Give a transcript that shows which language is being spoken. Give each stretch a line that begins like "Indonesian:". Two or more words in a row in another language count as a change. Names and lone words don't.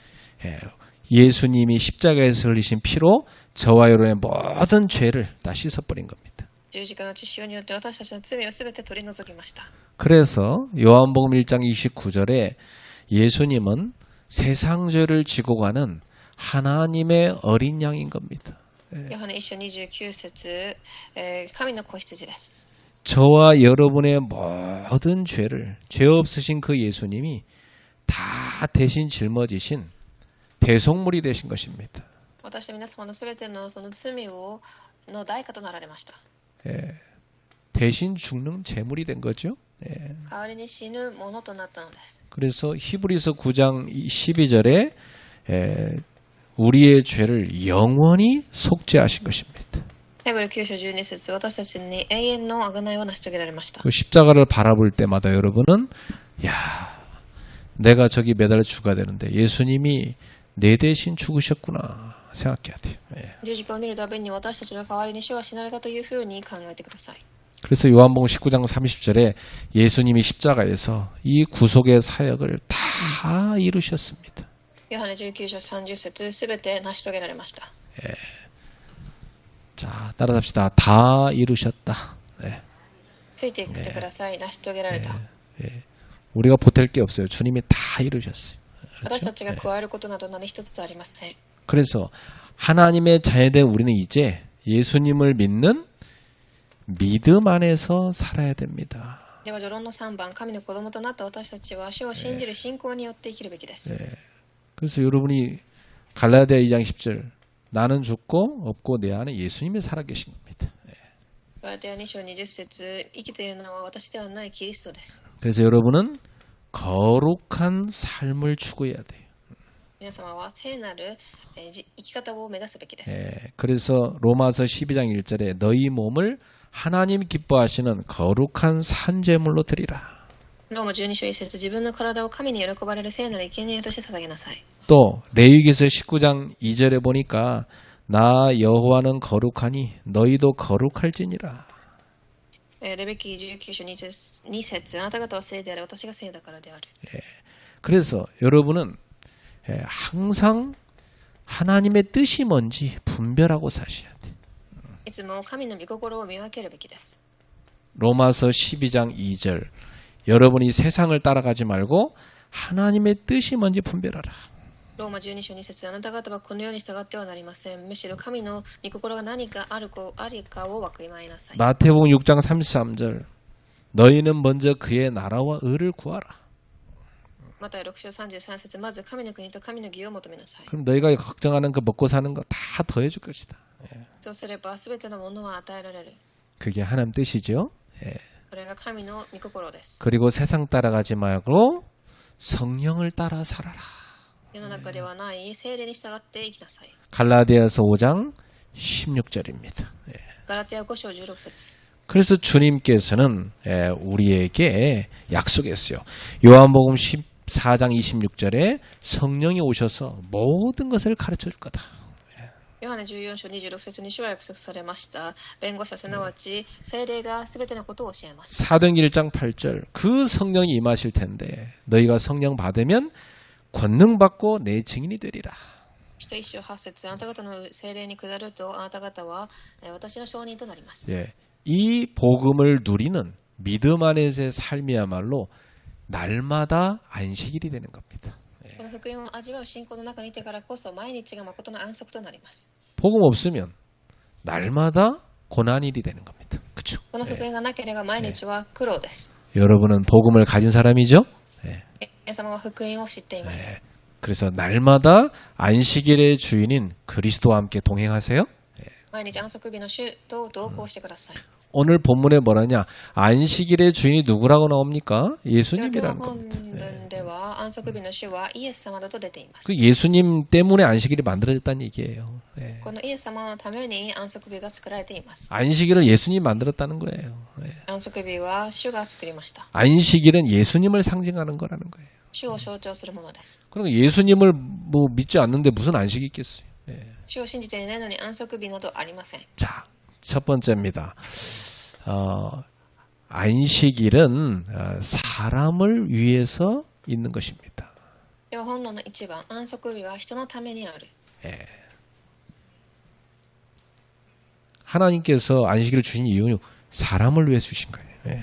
Korean: 예수님이 십자가에서 흘리신 피로 저와 여러분의 모든 죄를 다 씻어버린 겁니다.
Japanese: 十字架の血潮によって私たちの罪をすべて取り除きました。
Korean: 그래서 요한복음 1장 29절에 예수님은 세상 죄를 지고 가는 하나님의 어린 양인 겁니다.
Japanese: ヨハネ1章29節、神の子羊です。
Korean: 저와 여러분의 모든 죄를 죄 없으신 그 예수님이 다 대신 짊어지신 대속물이 되신 것입니다.
Japanese: 私は皆様のすべてのその罪の代価となられました。
Korean: 대신 죽는 제물이 된 거죠.
Japanese: 代わりに死ぬものとなったのです。
Korean: 그래서 히브리서 9장 12절에 우리의 죄를 영원히 속죄하신 것입니다.
Japanese: ヘブル9章12節、私たちに永遠の贖いを成し遂げられました。
Korean: 그 십자가를 바라볼 때마다 여러분은 야, 내가 저기 매달 죽어야 되는데 예수님이 내 대신 죽으셨구나 생각해야 돼요.
Japanese: 十字架を見るたびに私たちの代わりに主は死なれたというふうに考えてください。
Korean: 그래서 요한복음 19장 30절에 예수님이 십자가에서 이 구속의 사역을 다 이루셨습니다.
Japanese: ヨハネ19章30節、すべて成し遂げられました。
Korean: 자, 따라합시다. 다 이루셨다.
Japanese: ついてきてください。成し遂げられた。
Korean: 우리가 보탤 게 없어요. 주님이 다 이루셨어요.
Japanese: 私たちが加えることなど何一つありません。
Korean: 그래서 하나님의 자녀된 우리는 이제 예수님을 믿는 믿음 안에서 살아야 됩니다.
Japanese: では序論の3番、神の子供となった私たちは主を信じる信仰によって生きるべきです。
Korean: 그래서 여러분이 갈라디아 2장 10절 나는 죽고 없고 내 안에 예수님이 살아계신 겁니다.
Japanese: ガラテヤ2章20節、生きているのは私ではないキリストです。
Korean: 그래서 여러분은 거룩한 삶을 추구해야 돼요.
Japanese: 皆様は聖なる生き方を目指すべきです。
Korean: 그래서 로마서 12장 1절에 너희 몸을 하나님 기뻐하시는 거룩한 산제물로 드리라.
Japanese: ローマ12章1節、自分の体を神に喜ばれる聖なる生贄として捧げなさい。
Korean: 또 레위기서 19장 2절에 보니까 나 여호와는 거룩하니 너희도 거룩할지니라.
Japanese: レベキ19章2節、あなた方は聖である、私が聖だからである。
Korean: 그래서 여러분은 항상 하나님의 뜻이 뭔지 분별하고 사셔야 돼요.
Japanese: いつも神の御心を見分けるべきです。
Korean: 로마서 12장 2절 여러분이 세상을 따라가지 말고 하나님의 뜻이 뭔지 분별하라.
Japanese: ローマ12章2節、あなた方はこのように従ってはなりません。むしろ神の御心が何かありかをわきまえなさい。
Korean: 마태복음 6장 33절 너희는 먼저 그의 나라와 의를 구하라.
Japanese: また6章33節、まず神の国と神の義を求めなさい。
Korean: 그럼 너희가 걱정하는 그 먹고 사는 거 다 더해줄 것이다.
Japanese: そうすればすべてのものは与えられる。
Korean: 그게 하나님 뜻이죠.
Japanese: これが神の御心です。
Korean: 그리고 세상 따라가지 말고 성령을 따라 살아라.
Japanese: 世の中ではない聖霊に従って生きなさい。
Korean: 갈라디아서 5장 16절입니다.
Japanese: ガラティア5章16節。
Korean: 그래서 주님께서는 우리에게 약속했어요. 요한복음 14장 26절에 성령이 오셔서 모든 것을 가르쳐 줄 거다.
Japanese: ヨハネ14章26節に主は約束されました。弁護者すなわち聖霊がすべてのことを教えます。
Korean: 사도행전 1장 8절 그 성령이 임하실 텐데 너희가 성령 받으면 권능 받고 내 증인이 되리라.
Japanese: 使徒一章8節あなた方の聖霊に下るとあなた方は私の証人となります。
Korean: 예, 이 복음을 누리는 믿음 안에서의 삶이야말로 날마다 안식일이 되는 겁니다.
Japanese: この福音を味わう信仰の中にいてからこそ毎日が誠の安息となります。
Korean: 복음 없으면 날마다 고난일이 되는 겁니다. 그렇죠?
Japanese: この福音がなければ毎日は苦労です。
Korean: 여러분은 복음을 가진 사람이죠?
Japanese: 皆様は福音を知っています。
Korean: 그래서 날마다 안식일의 주인인 그리스도와 함께 동행하세요.
Japanese: 毎日安息日の主と同行してください。
Korean: 오늘 본문에 뭐라냐? 안식일의 주인이 누구라고 나옵니까?
Japanese: 今日の
Korean: 예수님이라는
Japanese: 本
Korean: 겁니다.
Japanese: 文では安息日の主はイエス様だと出ています。
Korean: 그 예수님 때문에 안식일이 만들어졌다는 얘기예요.
Japanese: このイエス様のために安息日が作られています。
Korean: 안식일을 예수님이 만들었다는 거예요.
Japanese: 安息日は主が作りました。
Korean: 안식일은 예수님을 상징하는 거라는 거예요.
Japanese: 主を象徴するものです。
Korean: 그러니까 예수님을 뭐 믿지 않는데 무슨 안식이 있겠어요.
Japanese: 主を信じていないのに安息日などありません。
Korean: 자, 첫 번째입니다. 안식일은 사람을 위해서 있는 것입니다.
Japanese: では本論の1番、安息日は人のためにある。
Korean: 하나님께서 안식일을 주신 이유는 사람을 위해 주신 거예요.